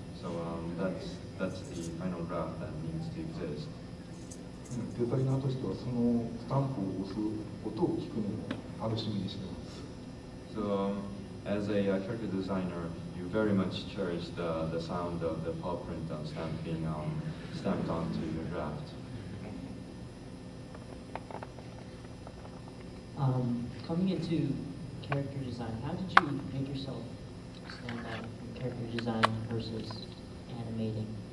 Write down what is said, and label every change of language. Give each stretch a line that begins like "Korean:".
English: So that's the final draft that needs to exist.
Japanese: デザイナーとしてはそのスタンプを押す音を聞くのも楽しみにしています。
English: So as a character designer, you very much cherish the sound of the paw print stamp being stamped onto your draft. Coming into character design, how did you make yourself stand out in character design versus animating?